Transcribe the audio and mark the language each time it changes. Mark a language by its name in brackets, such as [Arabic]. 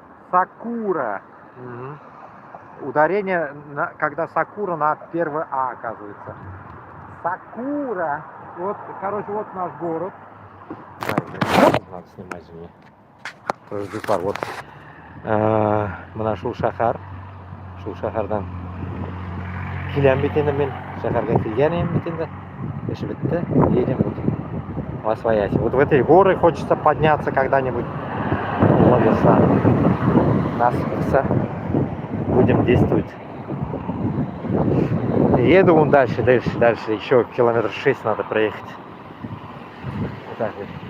[Russian] Сакура. Угу. Ударение, когда сакура на первое А оказывается. Сакура. Вот, короче, вот наш город. Надо снимать же мне. Тоже достар. [Uzbek] Вот mana shu shahar kelgan bitinda men shaharga kelganim bitinda ishi bitdi, [Russian] едем вот во свояси. Вот в эти горы хочется подняться когда-нибудь. Ловится нас будем действовать. Еду вон дальше, еще километр 6 надо проехать. Вот так вот.